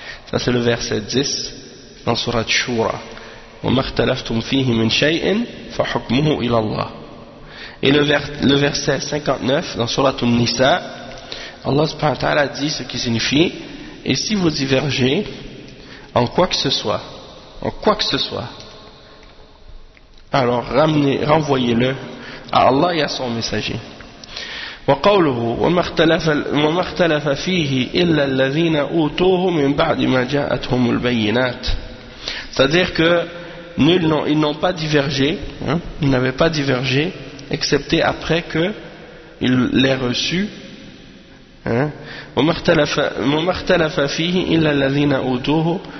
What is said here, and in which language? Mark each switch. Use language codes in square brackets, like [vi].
[fr] Ça c'est le verset 10 dans surah Shura. [ar] وَمَا اخْتَلَفْتُمْ فِيهِ مِنْ شَيْءٍ فَحُكْمُهُ إِلَى اللَّهِ. [fr] Et le verset 59 dans surah An-Nisa, Allah subhanahu wa ta'ala dit ce qui signifie, et si vous divergez en quoi que ce soit, en quoi que ce soit, alors renvoyez-le à Allah et à son messager. [ar] وقوله وما اختلف فيه إلا الذين أوتوه من بعد ما جاءتهم البينات. [fr] C'est-à-dire que ils n'ont pas divergé, ils n'avaient pas divergé, excepté après que ils l'aient reçu. [ar] وما اختلف فيه إلا الذين أوتوه.